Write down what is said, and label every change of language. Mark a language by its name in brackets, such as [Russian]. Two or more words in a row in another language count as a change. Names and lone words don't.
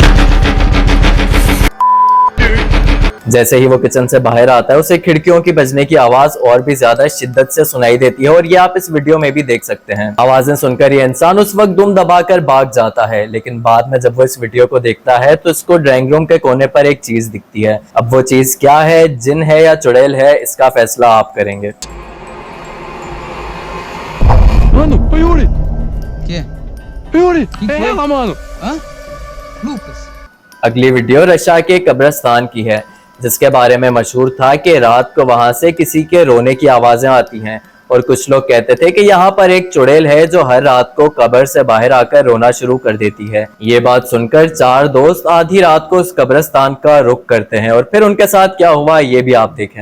[Hindi] जैसे ही वो किचन से बाहर आता है उसे खिड़कियों की बजने की आवाज और भी ज्यादा शिद्दत से सुनाई देती है और ये आप इस वीडियो में भी देख सकते हैं। आवाजें सुनकर ये इंसान उस वक्त दुम दबाकर भाग जाता है लेकिन बाद में जब वो इस वीडियो को देखता है तो इसको [English] drawing room [Hindi] के कोने पर एक चीज दिखती है। अब वो चीज क्या है, जिन है या चुड़ैल है, इसका फैसला आप करेंगे। [Portuguese] Mano, foi Yuri! Que? Yuri! Que É foi? ela, mano! Hã? Lucas. [Hindi] अगली वीडियो रशिया के कब्रिस्तान की है जिसके बारे में मशहूर था कि रात को वहां से किसी के रोने की आवाजें आती हैं और कुछ लोग कहते थे कि यहाँ पर एक चुड़ैल है जो हर रात को कब्र से बाहर आकर रोना शुरू कर देती है। ये बात सुनकर 4 दोस्त आधी रात को उस कब्रिस्तान का रुख करते हैं और फिर उनके साथ क्या हुआ ये भी आप देखें।